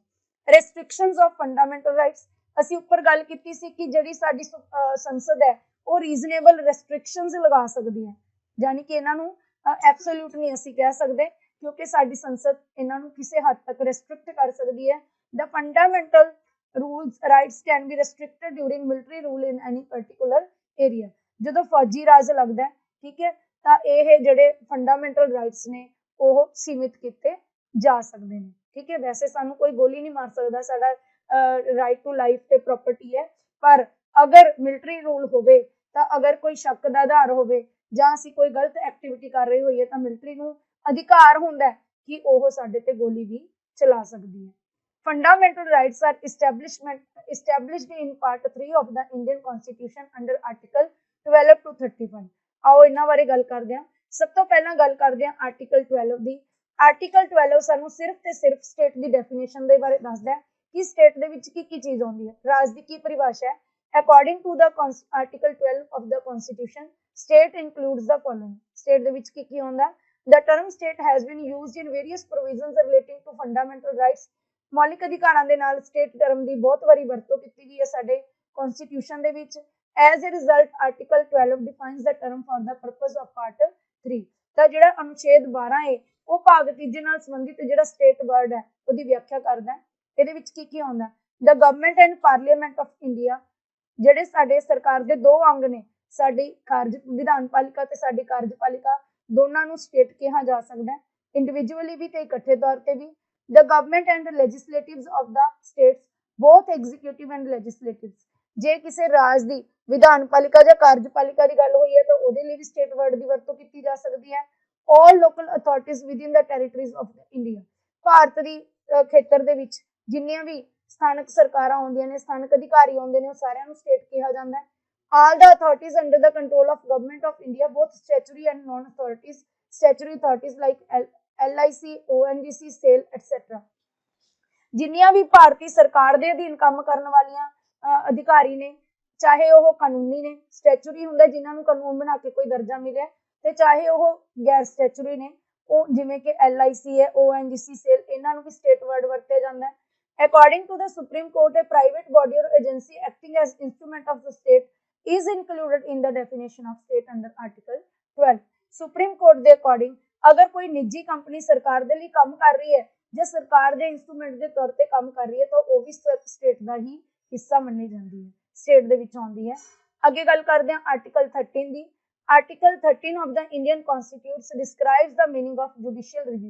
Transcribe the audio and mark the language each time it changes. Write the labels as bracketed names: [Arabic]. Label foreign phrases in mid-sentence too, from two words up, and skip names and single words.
[English] restrictions of fundamental rights, [Punjabi] ਅਸੀਂ ਉੱਪਰ ਗੱਲ ਕੀਤੀ ਸੀ ਕਿ ਜਿਹੜੀ ਸਾਡੀ ਸੰਸਦ ਹੈ ਉਹ [English] reasonable restrictions [Punjabi] ਲਗਾ ਸਕਦੀ ਹੈ, ਯਾਨੀ ਕਿ ਇਹਨਾਂ ਨੂੰ ਐਬਸੋਲੂਟ ਨਹੀਂ ਅਸੀਂ ਕਹਿ ਸਕਦੇ, ਕਿਉਂਕਿ ਸਾਡੀ ਸੰਸਦ ਇਹਨਾਂ ਨੂੰ ਕਿਸੇ ਹੱਦ ਤੱਕ ਰੈਸਟ੍ਰਿਕਟ ਕਰ ਸਕਦੀ ਹੈ। [English] the fundamental rules rights can be restricted during military rule in any particular area। [Punjabi] ਜਦੋਂ ਫੌਜੀ ਰਾਜ ਲੱਗਦਾ ਹੈ, ਠੀਕ ਹੈ, ਤਾਂ ਇਹ ਜਿਹੜੇ [English] fundamental rights [Punjabi] ਨੇ ਉਹ ਸੀਮਿਤ ਕੀਤੇ ਜਾ ਸਕਦੇ ਨੇ, ਠੀਕ ਹੈ। ਵੈਸੇ ਸਾਨੂੰ ਕੋਈ ਗੋਲੀ ਨਹੀਂ ਮਾਰ ਸਕਦਾ, ਸਾਡਾ [English] right to life [Punjabi] ਤੇ ਪ੍ਰੋਪਰਟੀ ਹੈ, ਪਰ ਅਗਰ [English] military rule [Punjabi] ਹੋਵੇ ਤਾਂ ਅਗਰ ਕੋਈ ਸ਼ੱਕ ਦਾ ਆਧਾਰ ਹੋਵੇ ਜਾਂ ਅਸੀਂ ਕੋਈ ਗਲਤ ਐਕਟੀਵਿਟੀ ਕਰ ਰਹੇ ਹੋਈਏ ਤਾਂ ਮਿਲਟਰੀ ਨੂੰ ਅਧਿਕਾਰ ਹੁੰਦਾ ਕਿ ਉਹ ਸਾਡੇ ਤੇ ਗੋਲੀ ਵੀ ਚਲਾ ਸਕਦੀ ਹੈ। [English] Fundamental rights are established in Part 3 of the Indian Constitution under Article 12 to 31। [Punjabi] ਆਓ ਇਨ੍ਹਾਂ ਬਾਰੇ ਗੱਲ ਕਰਦੇ ਹਾਂ। ਸਭ ਤੋਂ ਪਹਿਲਾਂ ਗੱਲ ਕਰਦੇ ਹਾਂ ਆਰਟੀਕਲ 12 ਦੀ। ਆਰਟੀਕਲ 12 ਸਾਨੂੰ ਸਿਰਫ਼ ਤੇ ਸਿਰਫ਼ ਸਟੇਟ ਦੀ ਡੈਫੀਨੇਸ਼ਨ ਦੇ ਬਾਰੇ ਦੱਸਦਾ ਹੈ ਕਿ ਸਟੇਟ ਦੇ ਵਿੱਚ ਕੀ ਚੀਜ਼ ਆਉਂਦੀ ਹੈ, ਰਾਜ ਦੀ ਕੀ ਪਰਿਭਾਸ਼ਾ ਹੈ। [English] According to the Article 12 of the Constitution, state includes the following। [Punjabi] ਸਟੇਟ ਦੇ ਵਿੱਚ ਕੀ ਆਉਂਦਾ? [English] The term state has been used in various provisions relating to fundamental rights। [Punjabi] ਮੌਲਿਕ ਅਧਿਕਾਰਾਂ ਦੇ ਨਾਲ [English] state term [Punjabi] ਦੀ ਬਹੁਤ ਵਾਰੀ ਵਰਤੋਂ ਕੀਤੀ ਗਈ ਹੈ ਸਾਡੇ ਕਨਸਟੀਟਿਊਸ਼ਨ ਦੇ ਵਿੱਚ। [English] As a result Article 12 defines the term for the purpose of Part 3. [Punjabi] ਤਾਂ ਜਿਹੜਾ ਅਨੁਛੇਦ 12 ਹੈ ਉਹ ਭਾਗ 3 ਨਾਲ ਸੰਬੰਧਿਤ ਜਿਹੜਾ [English] state word [Punjabi] ਹੈ ਉਹਦੀ ਵਿਆਖਿਆ ਕਰਦਾ ਹੈ। ਇਹਦੇ ਵਿੱਚ ਕੀ ਆਉਂਦਾ? [English] the government and parliament of India, [Punjabi] ਜਿਹੜੇ ਸਾਡੇ ਸਰਕਾਰ ਦੇ ਦੋ ਅੰਗ ਨੇ, ਸਾਡੀ ਵਿਧਾਨ ਪਾਲਿਕਾ ਤੇ ਸਾਡੀ ਕਾਰਜਪਾਲਿਕਾ, ਦੋਨਾਂ ਨੂੰ ਸਟੇਟ ਕਿਹਾ ਜਾ ਸਕਦਾ ਹੈ, ਇੰਡੀਵਿਜੂਅਲੀ ਵੀ ਤੇ ਇਕੱਠੇ ਤੌਰ ਤੇ ਵੀ। [English] The government and legislatives of the states, both executive and legislatives। [Punjabi] ਜੇ ਕਿਸੇ ਰਾਜ ਦੀ ਵਿਧਾਨ ਪਾਲਿਕਾ ਜਾਂ ਕਾਰਜਪਾਲਿਕਾ ਦੀ ਗੱਲ ਹੋਈ ਹੈ ਤਾਂ ਉਹਦੇ ਲਈ ਵੀ [English] state word [Punjabi] ਦੀ ਵਰਤੋਂ ਕੀਤੀ ਜਾ ਸਕਦੀ ਹੈ। [English] All local authorities within the territories of India, [Punjabi] ਭਾਰਤ ਦੀ ਖੇਤਰ ਦੇ ਵਿੱਚ ਜਿੰਨੀਆਂ ਵੀ ਸਥਾਨਕ ਸਰਕਾਰਾਂ ਆਉਂਦੀਆਂ ਨੇ, ਸਥਾਨਕ ਅਧਿਕਾਰੀ ਆਉਂਦੇ ਨੇ, ਉਹ ਸਾਰਿਆਂ ਨੂੰ ਸਟੇਟ ਕਿਹਾ ਜਾਂਦਾ ਹੈ। [English] All the authorities under the control of government of India, both statutory and non-authorities, statutory authorities like LIC, ONGC, SAIL, etc। [Punjabi] ਜਿੰਨੀਆਂ ਵੀ ਭਾਰਤੀ ਸਰਕਾਰ ਦੇ ਅਧੀਨ ਕੰਮ ਕਰਨ ਵਾਲੀਆਂ ਅਧਿਕਾਰੀ ਨੇ, ਚਾਹੇ ਉਹ ਕਾਨੂੰਨੀ ਨੇ, ਸਟੈਚੂਰੀ ਹੁੰਦਾ ਜਿਨ੍ਹਾਂ ਨੂੰ ਕਾਨੂੰਨ ਬਣਾ ਕੇ ਕੋਈ ਦਰਜਾ ਮਿਲਿਆ, ਤੇ ਚਾਹੇ ਉਹ ਗੈਰ ਸਟੈਚੂਰੀ ਨੇ, ਉਹ ਜਿਵੇਂ ਕਿ LIC ਹੈ, ONGC, SAIL, ਇਹਨਾਂ ਨੂੰ ਵੀ [English] state word [Punjabi] ਵਰਤਿਆ ਜਾਂਦਾ ਹੈ। [English] According to the Supreme Court, a private body or agency acting as instrument of the state is included in the definition of state under Article 12। [Punjabi] Supreme Court ਦੇ according ਅਗਰ ਕੋਈ ਨਿੱਜੀ ਕੰਪਨੀ ਸਰਕਾਰ ਦੇ ਲਈ ਕੰਮ ਕਰ ਰਹੀ ਹੈ ਜਾਂ ਸਰਕਾਰ ਦੇ ਇੰਸਟਰੂਮੈਂਟ ਦੇ ਤੌਰ ਤੇ ਕੰਮ ਕਰ ਰਹੀ ਹੈ ਤਾਂ ਉਹ ਵੀ ਸਟੇਟ ਦਾ ਹੀ ਹਿੱਸਾ ਮੰਨੀ ਜਾਂਦੀ ਹੈ, ਸਟੇਟ ਦੇ ਵਿੱਚ ਆਉਂਦੀ ਹੈ। ਅੱਗੇ ਗੱਲ ਕਰਦੇ ਹਾਂ ਆਰਟੀਕਲ 13 ਦੀ। [English] Article 13 of the Indian Constitution describes the meaning of judicial review.